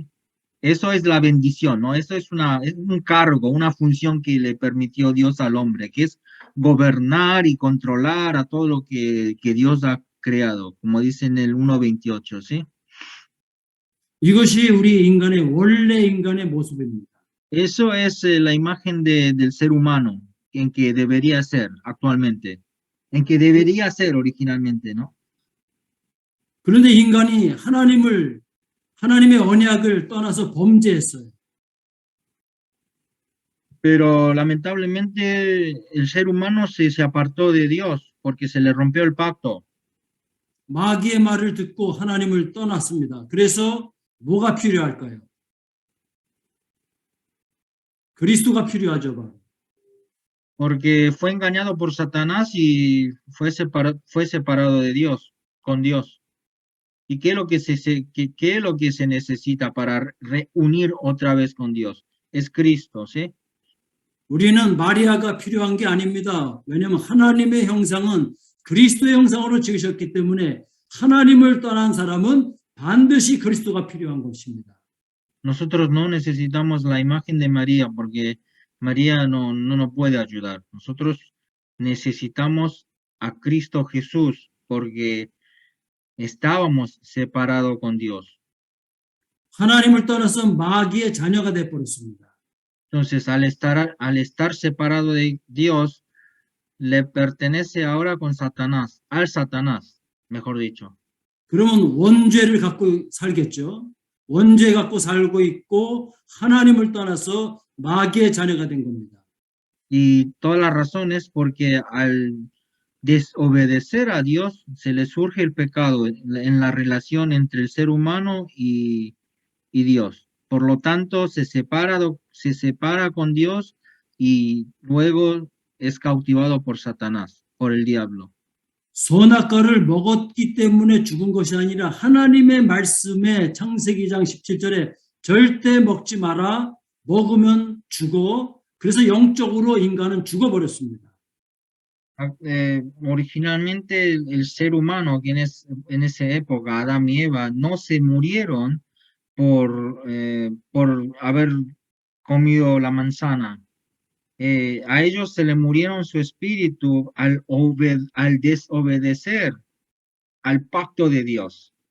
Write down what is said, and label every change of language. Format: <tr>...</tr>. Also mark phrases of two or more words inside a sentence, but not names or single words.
<es>Eso es la bendición, ¿no? Eso es un cargo, una función que le permitió Dios al hombre, que es gobernar y controlar a todo lo que Dios ha creado, como dice en el 1:28, ¿sí?</es> <ko>이것이 우리 원래 인간의 모습입니다.</ko> <es>Eso es la imagen del ser humano en que debería ser actualmente, en que debería ser originalmente, ¿no?</es> <ko>그런데 인간이 하나님의 언약을 떠나서 범죄했어요.</ko> <es>Pero lamentablemente el ser humano se apartó de Dios porque se le rompió el pacto.</es> <ko>마귀의 말을 듣고 하나님을 떠났습니다. 그래서 뭐가 필요할까요? 그리스도가 필요하죠. 바로.</ko> <es>porque fue engañado por Satanás y fue separado de Dios, con Dios. ¿Y qué es lo que qué es lo que se necesita para reunir otra vez con Dios? Es Cristo, ¿sí?</es> <ko>우리는 마리아가 필요한 게 아닙니다. 왜냐하면 하나님의 형상은 그리스도의 형상으로 지으셨기 때문에 하나님을 떠난 사람은 반드시 그리스도가 필요한 것입니다.</ko> <es>Nosotros no necesitamos la imagen de María porque María no nos puede ayudar. Nosotros necesitamos a Cristo Jesús porque estábamos separados con Dios.</es> <ko>하나님을 떠나서 마귀의 자녀가 되어버렸습니다.</ko> <es>Entonces, al estar separado de Dios, le pertenece ahora con Satanás, al Satanás, mejor dicho.</es> <ko>그러면 원죄를 갖고 살겠죠. 원죄 갖고 살고 있고 하나님을 떠나서 마귀의 자녀가 된 겁니다.</ko> <es>Y toda la razón es porque al desobedecer a Dios se le surge el pecado en la relación entre el ser humano y Dios. Por lo tanto, se separa con Dios y luego es cautivado por Satanás, por el diablo.</es> <ko>선악과를 먹었기 때문에 죽은 것이 아니라 하나님의 말씀에 창세기 2장 17절에 절대 먹지 마라, 먹으면 죽어. 그래서 영적으로 인간은 죽어버렸습니다.</ko> <es>Originalmente el ser humano, que en esa época, Adán y Eva, no se murieron por haber comido la manzana. A ellos se le murieron su espíritu al desobedecer al pacto de Dios.</es>